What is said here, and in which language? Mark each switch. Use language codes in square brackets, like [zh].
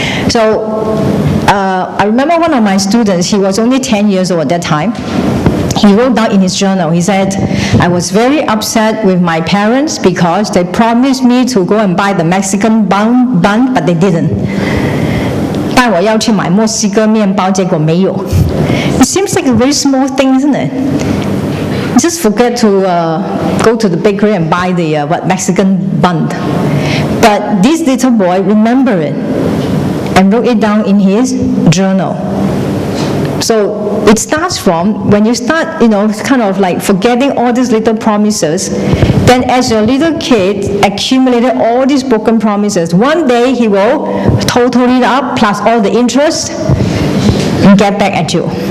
[en] So I remember one of my students, he was only 10 years old at that time. He wrote down in his journal, he said, I was very upset with my parents because they promised me to go and buy the Mexican bun, but they didn't. [zh] 带我要去买墨西哥面包，结果没有。 [en] It seems like a very small thing, isn't it? Just forget to go to the bakery and buy the Mexican bun. But this little boy remembered it and wrote it down in his journal. So it starts from when you start, kind of like forgetting all these little promises, then as your little kid accumulated all these broken promises, one day he will total it up plus all the interest and get back at you.